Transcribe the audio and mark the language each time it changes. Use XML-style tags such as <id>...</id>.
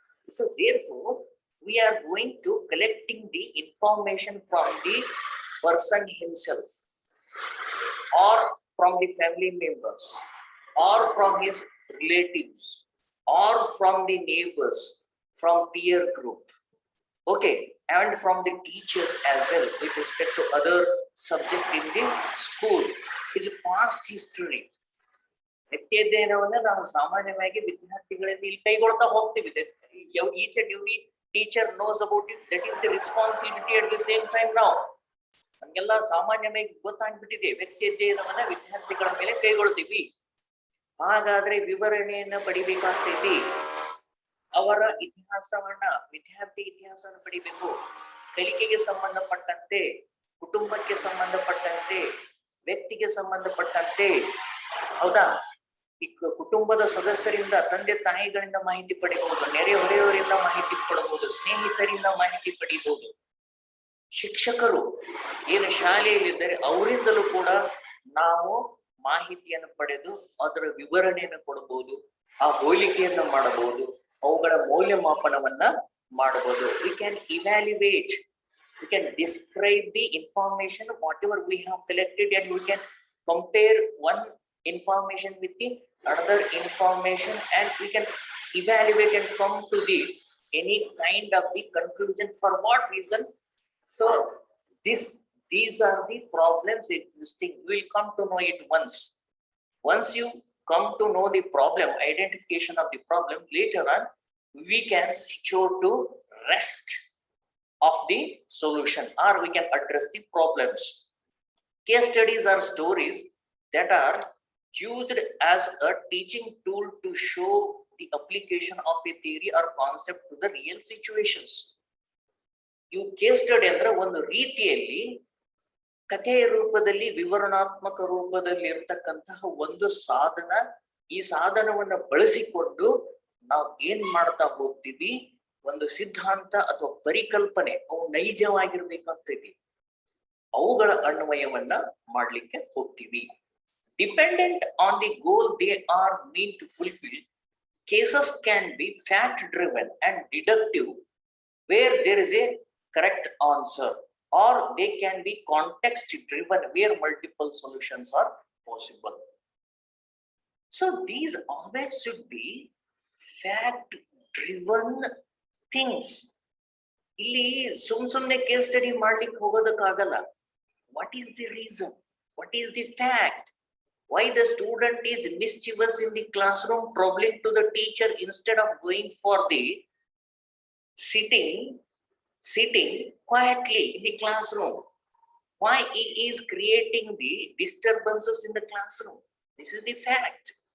<en>So therefore we are going to collecting the information from the person himself, or from the family members, or from his relatives, or from the neighbors, from peer group, okay, and from the teachers as well with respect to other subject in the school. Is past history.</en> <kn>ವ್ಯಕ್ತಿ ಅಧ್ಯಯನವನ್ನ ನಾವು ಸಾಮಾನ್ಯವಾಗಿ ವಿದ್ಯಾರ್ಥಿಗಳಲ್ಲಿ ಕೈಗೊಳ್ತಾ ಹೋಗ್ತೀವಿ.</kn> <en>Each and every teacher knows about it. That is the responsibility at the same time now.</en> <kn>ನಮ್ಗೆಲ್ಲ ಸಾಮಾನ್ಯವಾಗಿ ಗೊತ್ತಾಗ್ಬಿಟ್ಟಿದೆ, ವ್ಯಕ್ತಿ ಅಧ್ಯಯನವನ್ನ ವಿದ್ಯಾರ್ಥಿಗಳ ಮೇಲೆ ಕೈಗೊಳ್ತೀವಿ. ಹಾಗಾದ್ರೆ ವಿವರಣೆಯನ್ನ ಪಡಿಬೇಕಾಗ್ತೈತಿ. ಅವರ ಇತಿಹಾಸವನ್ನ, ವಿದ್ಯಾರ್ಥಿ ಇತಿಹಾಸವನ್ನು ಪಡಿಬೇಕು. ಕಲಿಕೆಗೆ ಸಂಬಂಧಪಟ್ಟಂತೆ, ಕುಟುಂಬಕ್ಕೆ ಸಂಬಂಧಪಟ್ಟಂತೆ, ವ್ಯಕ್ತಿಗೆ ಸಂಬಂಧಪಟ್ಟಂತೆ, ಹೌದಾ? ಈ ಕುಟುಂಬದ ಸದಸ್ಯರಿಂದ, ತಂದೆ ತಾಯಿಗಳಿಂದ ಮಾಹಿತಿ ಪಡಿಬಹುದು, ನೆರೆಹೊರೆಯವರಿಂದ ಮಾಹಿತಿ ಪಡಬಹುದು, ಸ್ನೇಹಿತರಿಂದ ಮಾಹಿತಿ ಪಡಿಬಹುದು. ಶಿಕ್ಷಕರು ಏನು ಶಾಲೆಯಲ್ಲಿದ್ದರೆ ಅವರಿಂದಲೂ ಕೂಡ ನಾವು ಮಾಹಿತಿಯನ್ನು ಪಡೆದು ಅದರ ವಿವರಣೆಯನ್ನು ಕೊಡಬಹುದು, ಆ ಹೋಲಿಕೆಯನ್ನು ಮಾಡಬಹುದು, ಅವುಗಳ ಮೌಲ್ಯಮಾಪನವನ್ನ ಮಾಡಬಹುದು.</kn> <en>We can evaluate, we can describe the information whatever we have collected, and we can compare one information with the another information, and we can evaluate and come to the any kind of the conclusion for what reason. So these are the problems existing. We will come to know it once you come to know the problem, identification of the problem, later on we can secure to rest of the solution, or we can address the problems. Case studies are stories that are used as a teaching tool to show the application of a theory or concept to the real situations.</en> <kn>ಇವು case study ಅಂದ್ರೆ ಒಂದು ರೀತಿಯಲ್ಲಿ ಕಥೆಯ ರೂಪದಲ್ಲಿ ವಿವರಣಾತ್ಮಕ ರೂಪದಲ್ಲಿ ಇರ್ತಕ್ಕಂತಹ ಒಂದು ಸಾಧನ. ಈ ಸಾಧನವನ್ನ ಬಳಸಿಕೊಂಡು ನಾವು ಏನ್ ಮಾಡ್ತಾ ಹೋಗ್ತೀವಿ, ಒಂದು ಸಿದ್ಧಾಂತ ಅಥವಾ ಪರಿಕಲ್ಪನೆ ಅವು ನೈಜವಾಗಿರ್ಬೇಕಾಗ್ತೈತಿ, ಅವುಗಳ ಅನ್ವಯವನ್ನ ಮಾಡ್ಲಿಕ್ಕೆ ಹೋಗ್ತೀವಿ.</kn> <en>Dependent on the goal they are meant to fulfill, cases can be fact driven and deductive where there is a correct answer, or they can be context driven where multiple solutions are possible. So these always should be fact driven things.</en> <kn>ಇಲ್ಲಿ ಸುಮ್ನೆ case study ಮಾಡ್ಲಿಕ್ಕೆ ಹೋಗೋದಕ್ಕಾಗಲ್ಲ.</kn> <en>What is the reason? What is the fact? Why the student is mischievous in the classroom, troubling to the teacher instead of going for the sitting quietly in the classroom? Why he is creating the disturbances in the classroom? This is the fact.</en>